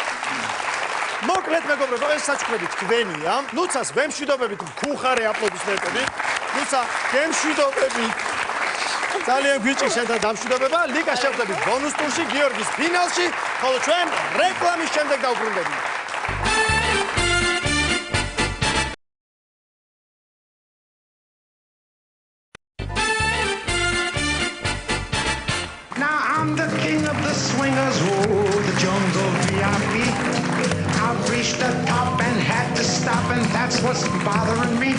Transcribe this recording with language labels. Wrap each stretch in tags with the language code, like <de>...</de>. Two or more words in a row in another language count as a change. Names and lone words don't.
<ka>მოკლედ მეგობრებო, ეს საჩუქრები თქვენია. ნუცას ვემშვიდობებით მქუხარე აპლოდისმენტებით. ნუცა, გემშვიდობებით. ძალიან გვიჭირს შენთან დამშვიდობება. ლიგას შევხვდებით ბონუს ტურში, გიორგის ფინალში, ხოლო ჩვენ რეკლამის შემდეგ დავბრუნდებით.</ka> <en>I'm the king of the swingers, oh, the jungle VIP. I've reached the top and had to stop, and that's what's bothering me.</en>